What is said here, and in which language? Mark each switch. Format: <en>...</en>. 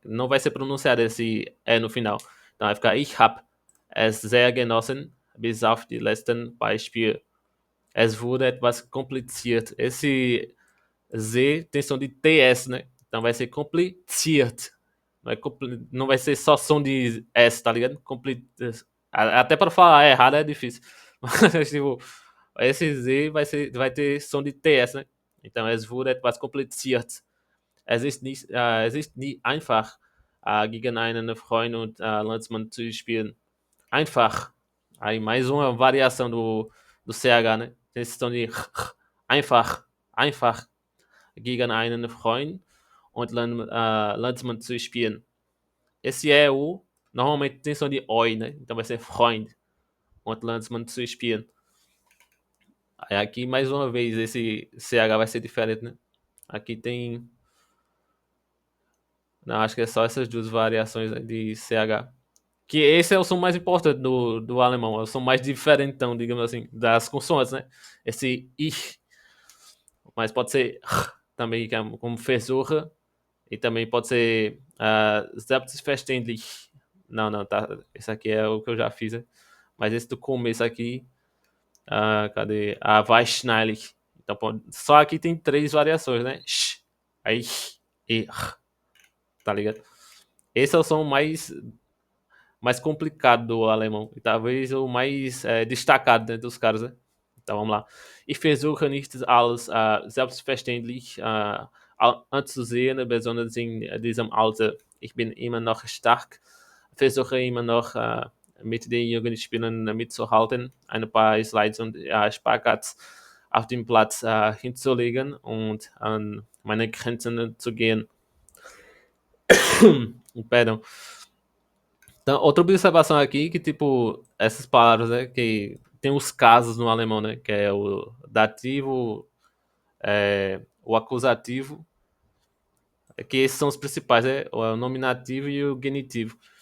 <pt>Não vai ser pronunciado esse E no final. Então vai ficar</pt> <de>Ich hab es sehr genossen bis auf die letzten Beispiele. Es wurde etwas kompliziert.</de> <pt>Esse Z tem som de TS, né? Então vai ser kompliziert. Não vai ser só som de S, tá ligado? Até para falar errado é difícil. Mas, tipo, esse Z vai ter som de TS, né? Então,</pt> <de>es wurde etwas kompliziert. Es ist nie einfach, gegen einen Freund und Landsmann zu spielen. Einfach.</de> <pt>Aí, mais uma variação do CH, né? Tem esse som de einfach. Einfach.</pt> <de>Gegen einen Freund und Landsmann zu spielen.</de> <pt>Esse é o. Normalmente tem som de Oi, né? Então vai ser</pt> <de>Freund und Landsmann zu spielen.</de> <pt>Aí aqui, mais uma vez, esse CH vai ser diferente, né? Aqui tem. Não, acho que é só essas duas variações de CH. Que esse é o som mais importante do alemão. É o som mais diferentão, digamos assim, das consoantes, né? Esse ich. Mas pode ser também, como Versuche. E também pode ser selbstverständlich. Não, não, tá. Esse aqui é o que eu já fiz, né? Mas esse do começo aqui, cadê? Wahrscheinlich. Então, só aqui tem três variações, né? Sh, aí, e, tá ligado? Esse é o som mais complicado do alemão. E talvez o mais destacado, né, dos caras, né? Então, vamos lá.</pt> <de>Ich versuche nicht als selbstverständlich anzusehen, besonders in diesem Alter. Ich bin immer noch stark, versuche immer noch mit den jungen Spielern mitzuhalten, ein paar Slides und Spargats auf dem Platz hinzulegen und an meine Grenzen zu gehen.</de> <pt>Perdão. Então, outra observação aqui que, tipo, essas palavras, né, que tem os casos no alemão, né, que é o dativo, o acusativo É que esses são os principais, é o nominativo e o genitivo.</pt>